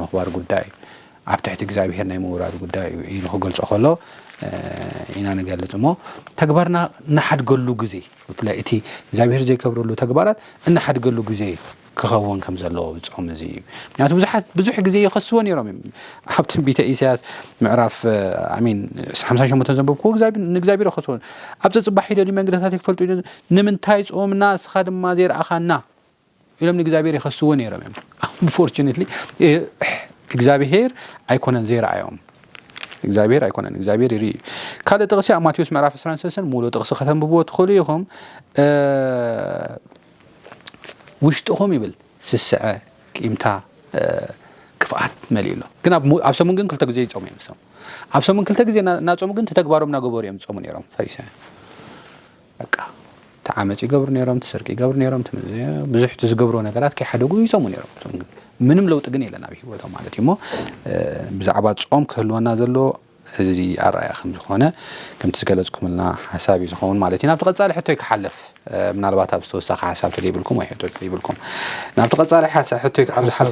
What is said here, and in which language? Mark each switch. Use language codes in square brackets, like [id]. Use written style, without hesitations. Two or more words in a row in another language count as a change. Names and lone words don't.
[ti] ምኽባር ጉዳይ ኣብ ትሕቲ እግዚአብሔር ናይ ምውራድ ጉዳይ ኢሉ ክገልጾ ከሎ ኢና ንገልጽ እሞ ተግባርና እናሓድገሉ ግዜ ብፍላይ እቲ እግዚአብሔር ዘይከብረሉ ተግባራት እናሓድገሉ ግዜ ክኸውን ከም ዘለዎ ጾም እዚ ምክንያቱ ብዙሕ ግዜ ይኸስዎ ነይሮም ኣብ ትንቢተ ኢሳይያስ ምዕራፍ አሚን 58 ዘንበብኩ ንእግዚአብሔር ይኸስዎ ኣብ ጽባሕ ሂደው መንገድታት ይፈልጡ ንምንታይ ጾምና ስኻ ድማ ዘይረኣኻና ኢሎም ንእግዚአብሔር ይኸስዎ ነይሮም unfortunately እግዚአብሔር አይኮነን ዘይረኣዮም እግዚአብሔር አይኮነን እግዚአብሔር ይሪ ካለ ጥቅስ ማቴዎስ ምዕራፍ 13 ሙሉ ጥቅስ ከተንብቦ ትኸሉ ይኹም ውሽጥኹም ይብል ስስዐ ቂምታ ክፍኣት መሊሎ ግን ኣብ ሰሙን ግን ክልተ ግዜ ይጾሙ እዮም ኣብ ሰሙን ክልተ ግዜ ናጾሙ ግን ተግባሮም ናገበሩ እዮም ጾሙ ነይሮም ፈሪሳውያን በቃ ተዓመጽ ይገብሩ ነይሮም ተሰርቂ ይገብሩ ነይሮም ብዙሕ ዝገብሩ ነገራት ከይሓደጉ ይጾሙ ነይሮም ምንም ለውጥ ግን የለን ኣብ ህይወቶም ማለት እዩ ብዛዕባ ጾም ክህልወና ዘሎ እዚ ኣርኣያ ከም ዝኾነ ከምቲ ዝገለጽኩምልና ሓሳብ ይኸውን ማለት እዩ ናብቲ ቀጻሊ ሕቶይ ክሓልፍ ምናልባት ኣብ ዝተወሰኸ ሓሳብ ተደይብልኩም ወይ ሕቶይ ተደይብልኩም ናብቲ ቀጻሊ ሓሳብ ሕቶይ ክሓልፍ